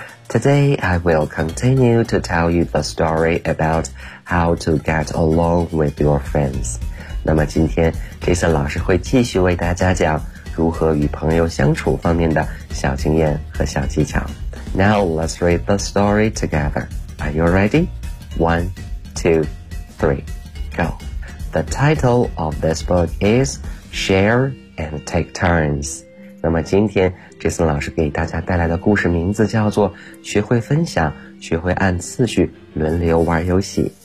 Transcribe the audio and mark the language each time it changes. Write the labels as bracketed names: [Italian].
[English] Today I will continue to tell you the story about how to get along with your friends. [Chinese] 那么今天 Jason 老师会继续为大家讲如何与朋友相处方面的小经验和小技巧。 [English] Now let's read the story together. Are you ready? 1, 2, 3, go. The title of this book isShare and take turns. [Chinese] 那么今天 Jason 老师给大家带来的故事名字叫做学会分享，学会按次序轮流玩游戏。